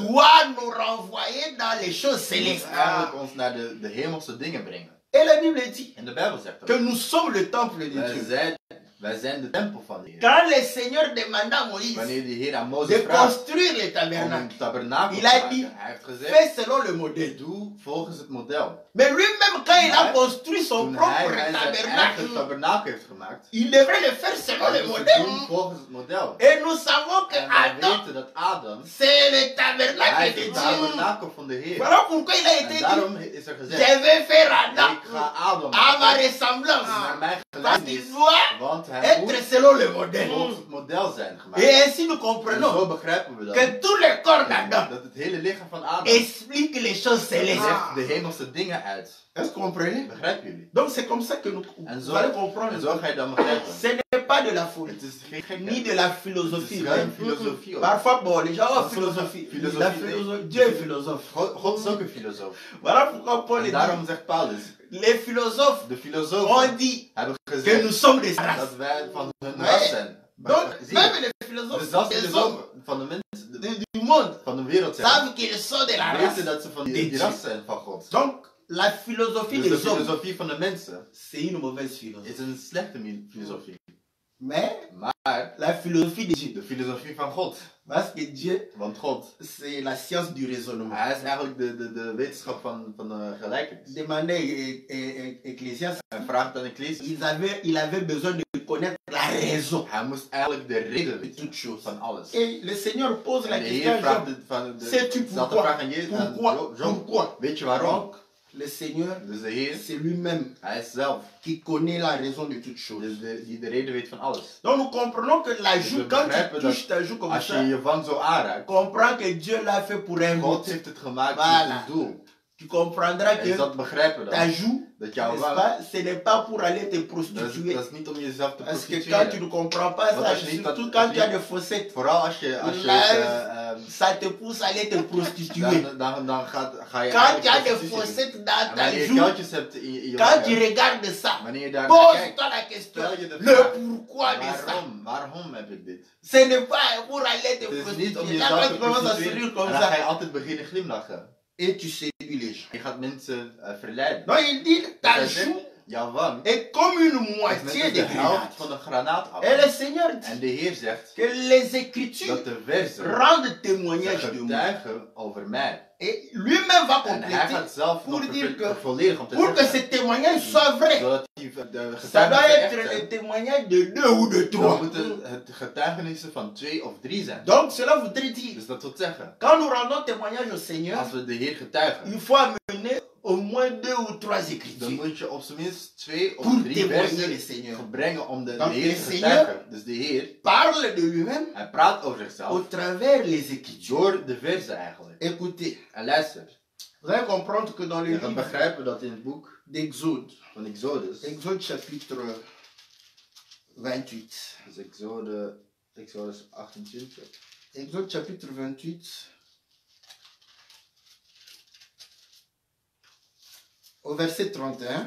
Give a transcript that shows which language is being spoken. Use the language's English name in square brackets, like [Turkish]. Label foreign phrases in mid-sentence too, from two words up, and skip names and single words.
[French] doit nous renvoyer dans les choses [Dutch] moet [French] célestes. [Dutch] eigenlijk ons naar de hemelse dingen brengen. [French] Et la Bible dit [Dutch] En de Bijbel zegt [French] que [Dutch] dat. [French] nous sommes le temple de Dieu. [Dutch] Wij zijn de tempel van de Heer. [French] Quand le Seigneur demanda à Moïse [Dutch] Wanneer de Heer aan de Mozes vraagt [French] construire le [Dutch] om [French] tabernacle, [Dutch] een tabernakel [French] Il [Dutch] te [French] a [Dutch] maken, [French] dit, [Dutch] hij heeft gezegd, [French] fais selon le modèle. [Dutch] doe volgens het model. [French] Mais lui-même, quand il a Ouais. construit son [Dutch] Toen [French] propre [Dutch] hij zijn eigen [French] tabernacle, [Dutch] tabernakel heeft gemaakt, [French] il devrait le faire selon [Dutch] hij [French] le [Dutch] moest het [French] modèle. [Dutch] doen volgens het model. [French] Et nous savons que [Dutch] En wij [French] Adam, [Dutch] weten dat Adam, [French] c'est le [Dutch] hij [French] tabernacle [Dutch] is [French] de [Dutch] het [French] Dieu. [Dutch] tabernakel van de Heer. [French] Voilà pourquoi il a été [Dutch] En [French] dit, [Dutch] daarom is er gezegd, [French] je vais faire Adam [Dutch] ik ga Adam [French] à ma [Dutch] maken [French] ressemblance. [Dutch] naar mijn [French] Parce qu'il [Dutch] gelijkenis, [French] doit [Dutch] want hij [French] être [Dutch] moet [French] selon le modèle. [Dutch] volgens het model zijn gemaakt. [French] Et ainsi nous [Dutch] En zo [French] comprenons [Dutch] begrijpen we dan [French] que tout le corps d'Adam [Dutch] dat het hele lichaam van Adam [French] explique les choses célestes. [Dutch] zegt de hemelse dingen uit. [French] Est-ce que vous comprenez? [Dutch] Begrijpen jullie? [French] Donc c'est comme ça que nous, [Dutch] En [French] vous allez [Dutch] zo, [French] comprendre. [Dutch] en zo ga je dan begrijpen. [French] Ce n'est pas de la folie, [Dutch] Het is geen [French] ni [Dutch] gekheid. [French] de la [Dutch] Het [French] philosophie. [Dutch] is geen filosofie. hoor. [French] Parfois, bon, les gens ont Parfois, philosophie. philosophie, La [Dutch] nee. [French] philosophie, Dieu est philosophe. [Dutch] God is ook een filosoof. [French] Voilà pourquoi Paul [Dutch] En [French] dit, [Dutch] daarom zegt Paulus, [French] les philosophes [Dutch] de [French] ont [Dutch] filosofen [French] dit [Dutch] hebben [French] que nous [Dutch] gezegd [French] sommes des races. [Dutch] dat wij van hun [French] Ouais. [Dutch] ras zijn. [French] Donc, [Dutch] Zie [French] même [Dutch] je? [French] les [Dutch] Dus [French] philosophes [Dutch] zelfs de [French] des hommes [Dutch] filosofen van de mensen [French] du monde [Dutch] van de wereld zijn, [French] savent qu'ils sont de la [Dutch] weten [French] race. [Dutch] dat ze van [French] de [Dutch] die [French] Dieu. [Dutch] ras zijn van God. [French] Donc, la philosophie [Dutch] Dus de [French] des hommes, [Dutch] filosofie van de mensen [French] c'est une mauvaise philosophie. [Dutch] is een slechte filosofie. [French] Mais [Dutch] Maar [French] la philosophie de Dieu, [Dutch] de filosofie van God, [French] parce que Dieu, [Dutch] want God, [French] c'est la science du raisonnement. [Dutch] hij is eigenlijk de wetenschap van de gelijkenis. [French] Demandez Ecclésiaste, [Dutch] Hij vraagt aan Ecclesiastes, [French] il avait besoin de connaître la raison [Dutch] hij moest eigenlijk de reden [French] de [Dutch] weten [French] toutes choses. [Dutch] van alles. [French] Et le Seigneur pose la [Dutch] En de [French] question [Dutch] Heer [French] à [Dutch] vraagt [French] Job. [Dutch] van [French] Sais-tu [Dutch] dezelfde [French] pourquoi? [Dutch] vraag aan Jezus, aan [French] Pourquoi? [Dutch] Job. [French] Pourquoi? [Dutch] Weet je waarom? [French] Donc, le Seigneur, [Dutch] Dus de Heer, [French] c'est lui-même [Dutch] hij is zelf, [French] qui connaît la raison de toutes choses. [Dutch] dus die de reden weet van alles. [French] Donc nous comprenons que la [Dutch] Dus [French] joue, [Dutch] we [French] quand tu [Dutch] begrijpen [French] touches ta joue comme [Dutch] Als je [French] ça, [Dutch] je wang zo aanraakt, [French] comprends que Dieu l'a fait pour un [Dutch] God [French] but. [Dutch] heeft het gemaakt [French] Voilà. [Dutch] met een doel. [French] Tu comprendras [Dutch] En je [French] que [Dutch] zal het begrijpen [French] ta [Dutch] dan. [French] joue, [Dutch] Dat jouw [French] n'est-ce [Dutch] wang, [French] pas, ce n'est pas pour aller te [Dutch] dat [French] prostituer. [Dutch] is niet om jezelf te [French] Parce que quand tu [Dutch] prostitueren. [French] ne comprends pas [Dutch] Want [French] ça, [Dutch] als je niet [French] surtout [Dutch] dat- [French] quand [Dutch] als [French] tu as [Dutch] je- [French] des fossettes, [Dutch] Vooral als je [French] Life, ça te pousse à aller te prostituer. [Dutch] dan ga je [French] Quand tu as [Dutch] eigenlijk [French] des [Dutch] prostitutie doen. [French] fossettes dans [Dutch] En [French] ta [Dutch] wanneer je [French] joue, [Dutch] kuiltjes hebt in je [French] quand tu [Dutch] wangen, [French] regardes ça, [Dutch] wanneer je daar naar kijkt, [French] pose-toi la question, [Dutch] stel je de [French] le [Dutch] vraag, [French] pourquoi de ça. [Dutch] waarom heb ik dit? [French] Ce n'est pas pour aller te [Dutch] Het is niet om [French] prostituer. Là, [Dutch] jezelf [French] tu [Dutch] te [French] commences à sourire [Dutch] prostitueren [French] comme [Dutch] en dan ga je [French] ça. [Dutch] altijd beginnen glimlachen. [French] Et tu séduis les gens. [Dutch] Je gaat mensen verleiden. [French] Donc il dit, ta [Dutch] Dat hij [French] joue [Dutch] zegt, jouw wang [French] est comme une [Dutch] is net [French] moitié [Dutch] als [French] de [Dutch] de helft [French] grenade. [Dutch] van een granaatappel. [French] Et le Seigneur dit [Dutch] En de Heer zegt [French] que les Écritures [Dutch] dat de versen [French] rendent témoignage de moi. [Dutch] getuigen over mij. [French] Et lui-même va [Dutch] En hij [French] compléter [Dutch] gaat zelf [French] pour [Dutch] nog [French] dire que- [Dutch] vervolledigen om te [French] pour que [Dutch] zeggen, [French] ce témoignage soit vrai. [Dutch] zodat die de [French] Ça doit [Dutch] getuigenissen echt [French] être [Dutch] zijn. [French] le témoignage de 2 ou de 3. [Dutch] Dan moeten het getuigenissen van 2 of 3 zijn. [French] Donc cela voudrait dire, [Dutch] Dus dat wil zeggen, [French] quand nous rendons témoignage au Seigneur, [Dutch] als we de Heer getuigen, [French] il faut amener au moins 2 ou 3 [Dutch] dan [French] Écritures [Dutch] moet je op zijn minst 2 of [French] pour [Dutch] 3 [French] témoigner le [Dutch] versen [French] Seigneur. [Dutch] brengen om de [French] Donc, [Dutch] Heer [French] le [Dutch] te [French] Seigneur- [Dutch] getuigen. Dus de Heer, [French] Parle de lui-même [Dutch] hij praat over [French] au [Dutch] zichzelf [French] travers les Écritures. [Dutch] door de versen eigenlijk. [French] Écoutez, [Dutch] En luister, [French] vous allez comprendre que dans le [Dutch] je gaat [French] livre [Dutch] begrijpen dat in het boek [French] d'Exode, [Dutch] van Exodus, [French] Exode chapitre 28, [Dutch] dus Exodus 28, [French] Exode chapitre 28, au verset 31,